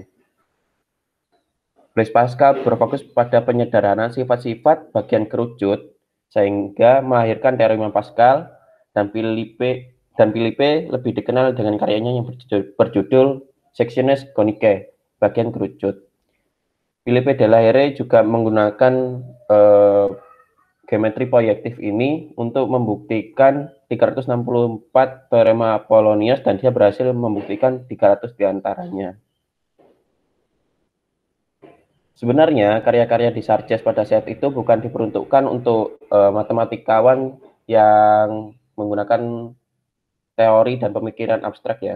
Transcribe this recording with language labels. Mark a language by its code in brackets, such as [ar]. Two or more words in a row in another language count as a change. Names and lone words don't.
[id] Blaise Pascal berfokus pada penyederhanaan sifat-sifat bagian kerucut sehingga melahirkan teorema Pascal, dan Philippe lebih dikenal dengan karyanya yang berjudul Sectiones coniques, bagian kerucut. Philippe de la Hire juga menggunakan geometri proyektif ini untuk membuktikan 364 teorema Apollonius dan dia berhasil membuktikan 300 diantaranya. Sebenarnya karya-karya Desarges pada saat itu bukan diperuntukkan untuk matematikawan yang menggunakan teori dan pemikiran abstrak ya.